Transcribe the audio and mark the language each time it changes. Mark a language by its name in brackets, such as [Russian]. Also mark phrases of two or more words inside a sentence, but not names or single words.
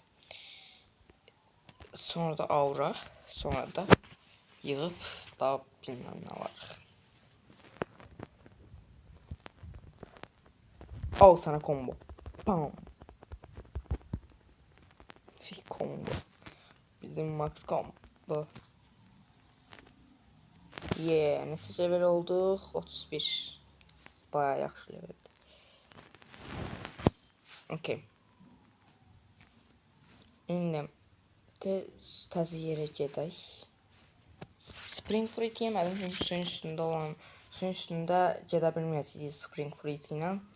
[Turkish] Sonra da aura, sonra da yığıp daha bilmem ne var. Al sana combo. Bam. [English] Combo. Bizim max combo. Yeah, [Azerbaijani] neçə level olduq? 31. Bayağı yaxşı level. Okey. İndi Təzə yerə gedək. [English] Spring fruit [Azerbaijani] yemədim çünki suyun üstündə gedə bilməyəcəyik [English] spring fruit [Azerbaijani] ilə.